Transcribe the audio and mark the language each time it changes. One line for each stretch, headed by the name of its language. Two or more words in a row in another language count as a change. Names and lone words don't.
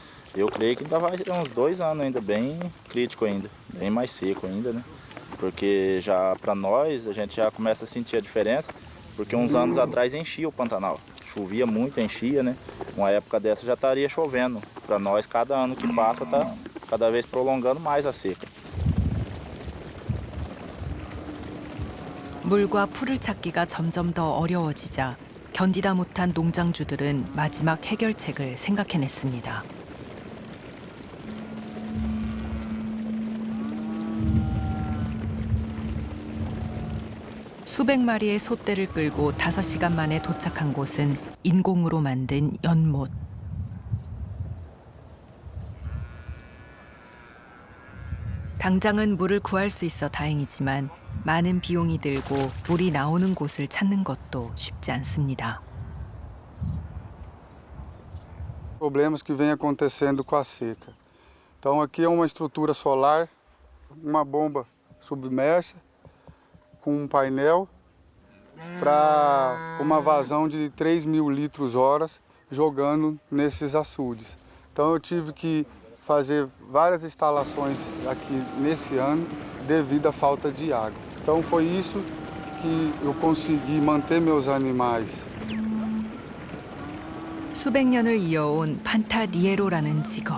Portuguese: Eu creio que ainda vai ter uns 2 anos ainda bem crítico ainda, bem mais seco ainda, né? Porque já para nós a gente já começa a sentir a diferença, porque uns anos atrás enchia o Pantanal, chovia muito, enchia, né? Uma época dessa já estaria chovendo. Para nós cada ano que passa tá cada vez prolongando mais a seca.
Korean: 물과 풀을 찾기가 점점 더 어려워지자 견디다 못한 농장주들은 마지막 해결책을 생각해냈습니다. 수백 마리의 솥대를 끌고 5시간 만에 도착한 곳은 인공으로 만든 연못. 당장은 물을 구할 수 있어 다행이지만 많은 비용이 들고 물이 나오는 곳을 찾는 것도 쉽지 않습니다.
Portuguese: Problemas que vem acontecendo com a seca. Então aqui é uma estrutura solar, uma bomba submersa com um painel para uma vazão de 3.000 litros horas jogando nesses açudes. Então eu tive que fazer várias instalações aqui nesse ano devido à falta de água. Então foi isso que eu consegui manter meus animais.
Korean: 수백 년을 이어온 판타니에로라는 직업.